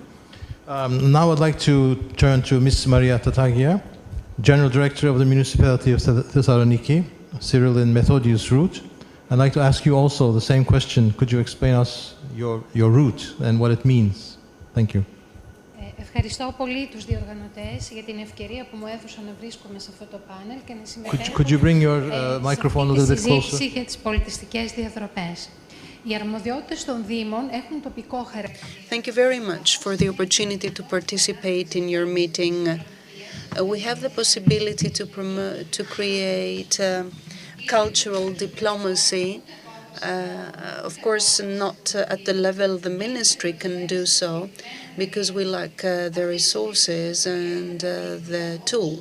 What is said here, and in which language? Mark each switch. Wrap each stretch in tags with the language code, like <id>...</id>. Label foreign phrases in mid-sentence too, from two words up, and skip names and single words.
<en>Now I'd like to turn to Ms. Maria Tatagia, General Director of the Municipality of Thessaloniki, Cyril and Methodius route. I'd like to ask you also the same question. Could you explain us your route and what it means? Thank you.</en> <el>Ευχαριστώ πολύ τους διοργανωτές για την ευκαιρία που μου έδωσαν να βρίσκομαι σε αυτό το πάνελ και να συμμετέχω</el> <en>Could you bring your microphone a little bit closer?</en> <el>συζήτηση για τις πολιτιστικές διαδρομές. Οι αρμοδιότητες των Δήμων έχουν τοπικό χαρακτήρα.</el> <en>Thank you very much for the opportunity to participate in your meeting. We have the possibility to create cultural diplomacy. Of course, not at the level the ministry can do so, because we lack the resources and the tools.</en>